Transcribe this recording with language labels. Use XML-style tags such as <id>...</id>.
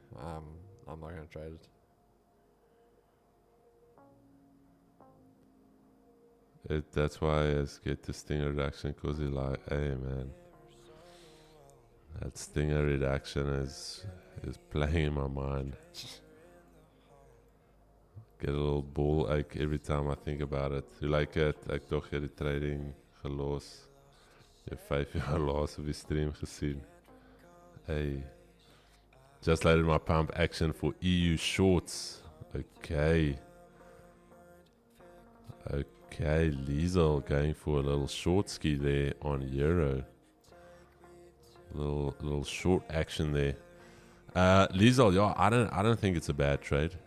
<en>I'm not gonna trade it. That's why I get the stinger reduction, because he's like, hey man, that stinger reduction is playing in my mind. Get a little ball ache every time I think about it.</en> <af>Hoe lyk dit? Ek dog jy het die trading gelos. Jy 5 jaar laas op die stream gesien.</af> <en>Hey. Just loaded my pump action for EU shorts. Okay. Okay, Liesel going for a little short ski there on Euro. Little short action there. Liesel, yeah, I don't think it's a bad trade.</en>